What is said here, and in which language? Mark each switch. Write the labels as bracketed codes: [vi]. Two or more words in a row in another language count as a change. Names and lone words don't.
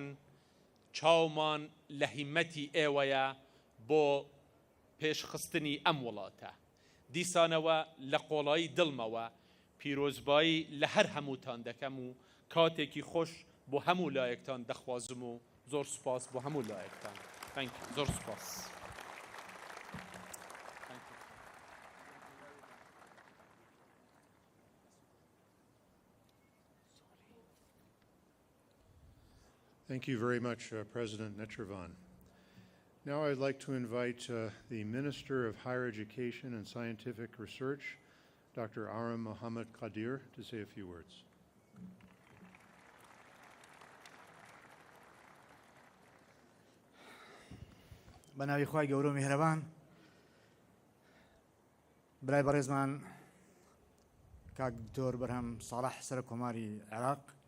[ckb] چاومان لە هیمەتی ئێوەیە بۆ پێشخستنی ئەم وڵاتە. دیسانەوە لە قۆڵایی دڵمەوە پیرۆزبایی لە هەر هەمووتان دەکەم و کاتێکی خۆش بۆ هەموو لایەکتان دەخوازم و زۆر سوپاس بۆ هەموو لایەکتان. زۆر سوپاس. [en] Thank you very much, President Netravan. Now I'd like to invite the Minister of Higher Education and Scientific Research, Dr. Aram Mohammed Qadir, to say a few words. [ckb] بەناوی خوای گەورە و میهرەبان، برای بەڕێزمان کاک دکتۆر بەرهەم ساڵح سەرۆک کۆماری عێراق،